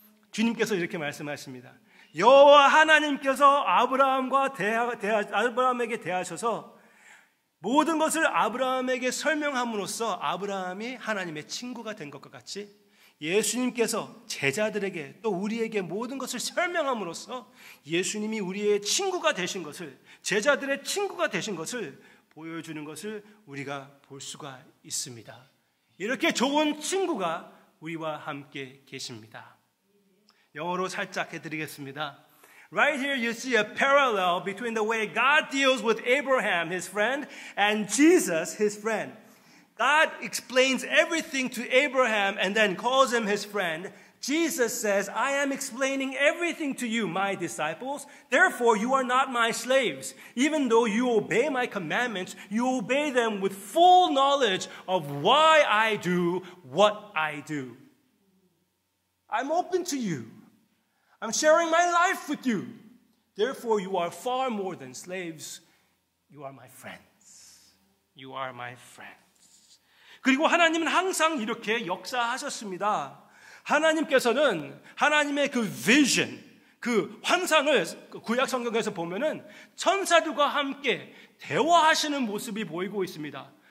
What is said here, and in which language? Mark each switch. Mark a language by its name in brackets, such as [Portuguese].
[Korean] 주님께서 이렇게 말씀하십니다. 여호와 하나님께서 아브라함에게 대하셔서 모든 것을 아브라함에게 설명함으로써 아브라함이 하나님의 친구가 된 것과 같이 예수님께서 제자들에게 또 우리에게 모든 것을 설명함으로써 예수님이 우리의 친구가 되신 것을, 제자들의 친구가 되신 것을 보여주는 것을 우리가 볼 수가 있습니다. 이렇게 좋은 친구가 우리와 함께 계십니다. 영어로 살짝 해드리겠습니다. [English] Right here you see a parallel between the way God deals with Abraham, his friend, and Jesus, his friend. God explains everything to Abraham and then calls him his friend. Jesus says, I am explaining everything to you, my disciples. Therefore, you are not my slaves. Even though you obey my commandments, you obey them with full knowledge of why I do what I do. I'm open to you. I'm sharing my life with you. Therefore, you are far more than slaves. You are my friends. You are my friends. [Korean] 그리고 하나님은 항상 이렇게 역사하셨습니다. 하나님께서는 하나님의 그 vision, 그 환상을 구약 성경에서 보면은 천사들과 함께 대화하시는 모습이 보이고 있습니다.